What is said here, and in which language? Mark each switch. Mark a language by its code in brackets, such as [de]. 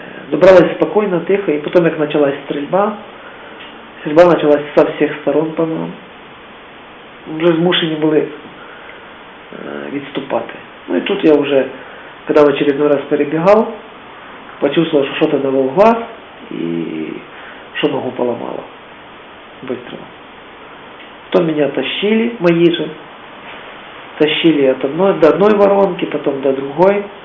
[ru] Добралась спокойно, тихо, и потом, как началась стрельба началась со всех сторон, по-моему. [uk] Вже змушені були відступати. Ну і тут я вже, [ru] когда в очередной раз перебегал, почувствовал, что что-то дало в глаз и что ногу поломало. Быстро. Потом меня тащили, мои же. Тащили от до одной воронки, потом до другой.